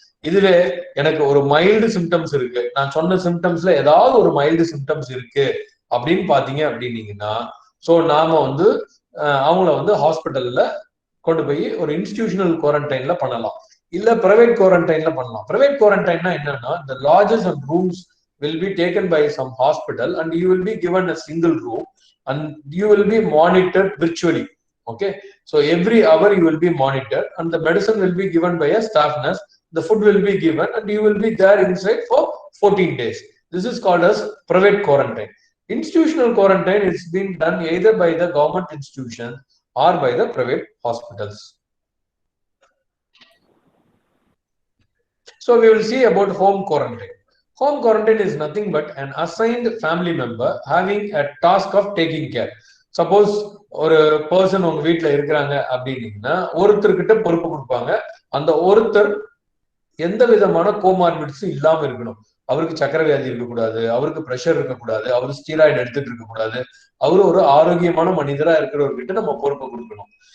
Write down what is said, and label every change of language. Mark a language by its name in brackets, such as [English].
[Tamil] இதுவே எனக்கு ஒரு மைல்டு சிம்டம்ஸ் இருக்கு, நான் சொன்ன சிம்டம்ஸ்ல ஏதாவது ஒரு மைல்டு சிம்டம்ஸ் இருக்கு அப்படின்னு பாத்தீங்க அப்படின்னீங்கன்னா, ஸோ நாம வந்து அவங்கள வந்து ஹாஸ்பிட்டல்ல கொண்டு போய் ஒரு இன்ஸ்டிடியூஷனல் குவாரண்டைன்ல பண்ணலாம், இல்ல பிரைவேட் குவாரண்டைன்ல பண்ணலாம். [English] Private குவாரண்டைன்னா என்னன்னா, the lodges and rooms will be taken by some hospital and you will be given a single room and you will be monitored virtually. Okay, so every hour you will be monitored and the medicine will be given by a staff nurse, the food will be given and you will be there inside for 14 days. This is called as private quarantine. Institutional quarantine is being done either by the government institution or by the private hospitals. So we will see about home quarantine. Home quarantine is nothing but an assigned family member having a task of taking care. [Tamil] Suppose ஒரு person உங்க வீட்டுல இருக்கிறாங்க அப்படின்னீங்கன்னா ஒருத்தர்கிட்ட பொறுப்பு கொடுப்பாங்க. அந்த ஒருத்தர் எந்த விதமான கோமார்பிட்ஸும் இல்லாம இருக்கணும். அவருக்கு சக்கரை வியாதி இருக்கக்கூடாது, அவருக்கு பிரஷர் இருக்கக்கூடாது, அவரு ஸ்டீராய்டு எடுத்துட்டு இருக்கக்கூடாது, அவரு ஒரு ஆரோக்கியமான மனிதரா இருக்கிறவர்கிட்ட நம்ம பொறுப்பு கொடுக்கணும்.